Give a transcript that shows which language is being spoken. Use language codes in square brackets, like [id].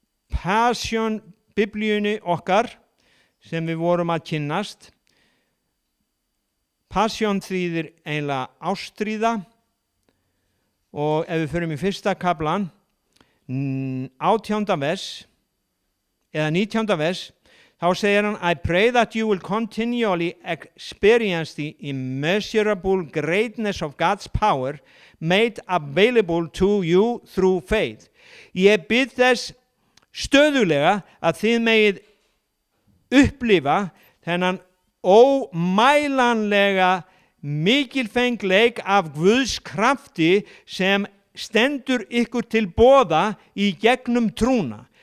[is] Passion biblíunni okkar sem við vorum að kynnast. Passion þýðir eiginlega ástríða og ef við förum í fyrsta kaflan, 18. vers eða 19. [en] vers, [is] þá segir hann, [en] I pray that you will continually experience the immeasurable greatness of God's power made available to you through faith. [is] Ég bið þess stöðulega að þið megið upplifa þennan ómælanlega mikilfengleik af Guðs krafti sem stendur ykkur til boða í gegnum trúna.